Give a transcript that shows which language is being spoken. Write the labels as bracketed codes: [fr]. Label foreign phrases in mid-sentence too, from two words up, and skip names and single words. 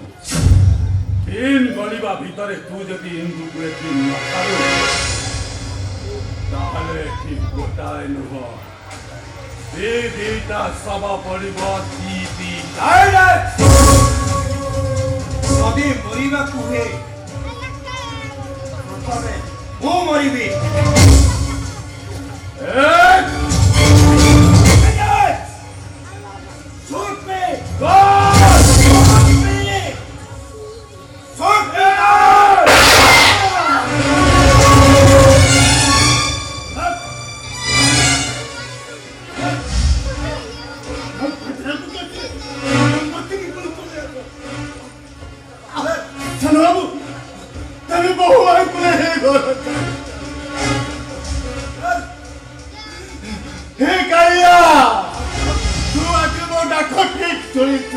[or] ଦିନ ଗଳିବା ଭିତରେ ତୁ ଯଦି ଇନ୍ଦୁକୁ ଏଠି ନ ପାରୁ ତାହେଲେ ଏଠି ଗୋଟାଏ ନୁହଁ ଦିଟା ଶବ ପଡ଼ିବ। ଯଦି ମରିବାକୁ ହୁଏ ପ୍ରଥମେ ମୁଁ ମରିବି। [en] Shoot me! Shoot me! Shoot me! [or] ବାବୁ ତମେ ବହୁ ଆଇକୁଲେ ହେ ଘର ହେ କାଳିଆ ତୁ ଆଜି ମୋ ଡାକ ଠିକ ଶୁଣିଛୁ।